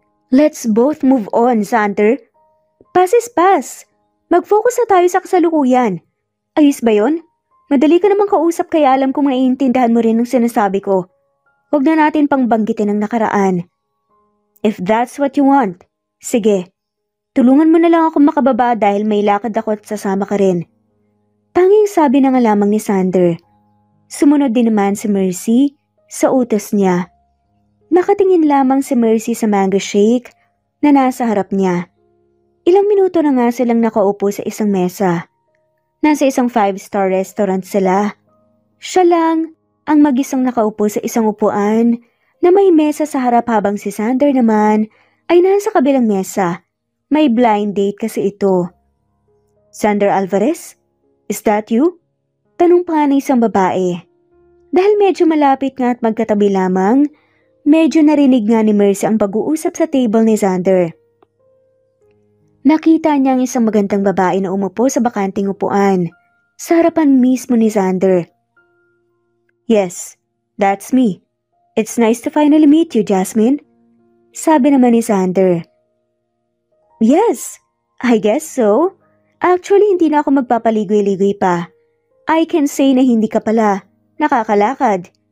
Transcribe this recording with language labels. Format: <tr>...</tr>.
<en>Let's both move on, Sander. Pass is pass.</en> <tl>Mag-focus na tayo sa kasalukuyan. Ayos ba yon? Madali ka namang kausap kaya alam kong naiintindihan mo rin ang sinasabi ko. Huwag na natin pang banggitin ang nakaraan.</tl> <en>If that's what you want,</en> <tl>sige. Tulungan mo na lang ako makababa dahil may lakad ako at sasama ka rin. Tanging sabi na nga lamang ni Sander. Sumunod din naman si Mercy sa utos niya. Nakatingin lamang si Mercy sa mango shake na nasa harap niya. Ilang minuto na nga silang nakaupo sa isang mesa. Nasa isang 5-star restaurant sila. Siya lang ang mag-isang nakaupo sa isang upuan na may mesa sa harap habang si Sander naman ay nasa kabilang mesa. May blind date kasi ito.</tl> <en>Sander Alvarez? Is that you?</en> <tl>Tanong pa nga ng isang babae. Dahil medyo malapit nga at magkatabi lamang, medyo narinig nga ni Mercy ang pag-uusap sa table ni Sander. Nakita niya ang isang magandang babae na umupo sa bakanting upuan, sa harapan mismo ni Sander.</tl> <en>Yes, that's me. It's nice to finally meet you, Jasmine.</en> <tl>Sabi naman ni</tl> <en>Sander. Yes, I guess so.</en> <tl>Actually, hindi na ako magpapaligoy-ligoy pa.</tl> <en>I can say</en> <tl>na hindi ka pala nakakalakad.</tl>